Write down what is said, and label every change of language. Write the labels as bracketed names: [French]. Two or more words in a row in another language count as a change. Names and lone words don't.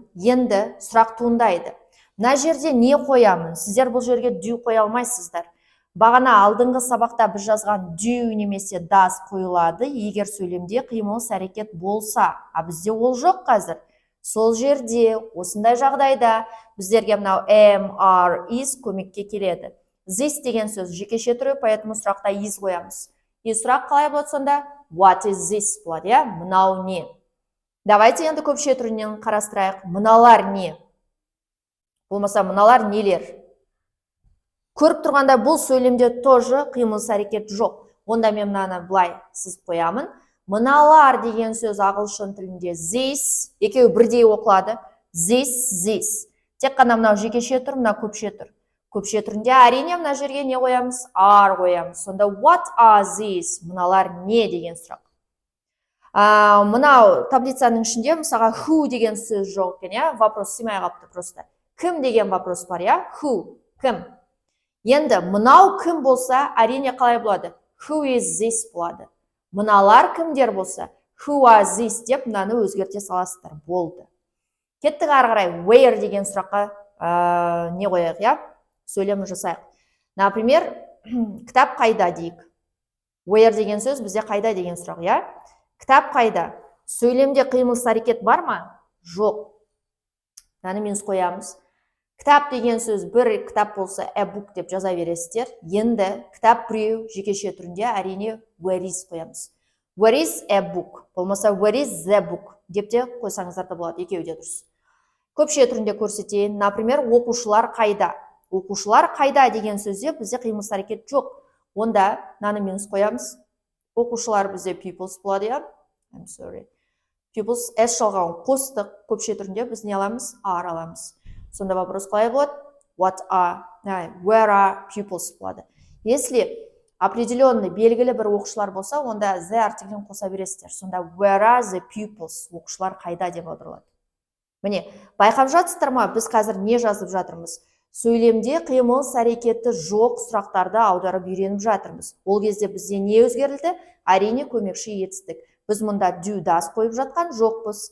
[Kazakh] Енді сұрақ туындайды. Мына жерде не қоямын? Сіздер бұл жерге do қоя алмайсыздар. Бағана алдыңғы сабақта біз жазған do немесе does қойылады, егер сөйлемде қимыл әрекет болса. А бізде ол жоқ қазір. Сол жерде, осындай жағдайда біздерге мынау [English] am, are, is [Kazakh] көмекке келеді. This деген сөз жекеше түрі, поэтому сұрақта is қоямыз. И сұрақ қалай болады сонда? [English] What is this [Kazakh] болады, иә? Мынау не? Давайте енді көпше түрінен қарастырайық. Мыналар не? Болмаса мыналар нелер? Көріп тұрғанда бұл сөйлемде тоже қимыл әрекет жоқ. Онда мен мынаны былай сызып қоямын. Мыналар деген сөз ағылшын тілінде this, екеуі бірдей оқылады. This. Тек қана мынау жекеше тұр, мына көпше тұр. Көпше түрінде әрине мына жерге не қоямыз? Are қоямыз. Сонда [English] what are these? [Kazakh] Мыналар не деген сұрақ. Мынау таблицаның ішінде мысалға who деген сөз жоқ екен, иә? Вопрос сыймай қалыпты просто. Кім деген вопрос бар, иә? Who? Кім? Енді мынау кім болса, әрине қалай болады? [English] Who is this [Kazakh] болады. Мыналар кімдер болса, [English] who are this [Kazakh] деп мынаны өзгерте саласыздар. Болды. Кеттік ары қарай where деген сұраққа не қояйық, иә? Сөйлем жасайық. Например, кітап қайда дейік. Where деген сөз бізде қайда деген сұрақ, иә? Кітап қайда? Сөйлемде қимыл әрекет бар ма? Жоқ. Мынаны минус қоямыз. Кітап деген сөз бір кітап болса [English] a book [Kazakh] деп жаза бересіздер. Енді кітап біреу жекеше түрінде әрине [English] where is [Kazakh] қоямыз. [English] Where is a book? [Kazakh] Болмаса [English] where is the book [Kazakh] деп те қойсаңыздар да болады, екеуі де дұрыс. Көпше түрінде көрсетейін. Например, оқушылар қайда? Оқушылар қайда деген сөзде бізде қимыл әрекет жоқ. Онда мынаны минус қоямыз. Оқушылар бізде pupils болады, иә? [English] I'm sorry. [Kazakh] Pupils s жалғауын қостық. Көпше түрінде біз не аламыз? Are аламыз. Сонда вопрос қалай болады? [English] Where are pupils [Kazakh] болады. [Russian] Если определенный [Kazakh] белгілі бір оқушылар болса, онда the артиклін қоса бересіздер. Сонда [English] where are the pupils? [Kazakh] Оқушылар қайда деп аударылады. Міне, байқап жатсыздар ма? Біз қазір не жазып жатырмыз? Сөйлемде қимыл әрекеті жоқ сұрақтарды аударып үйреніп жатырмыз. Ол кезде бізде не өзгерілді? Әрине көмекші етістік. Біз мұнда [English] do does [Kazakh] қойып жатқан жоқпыз.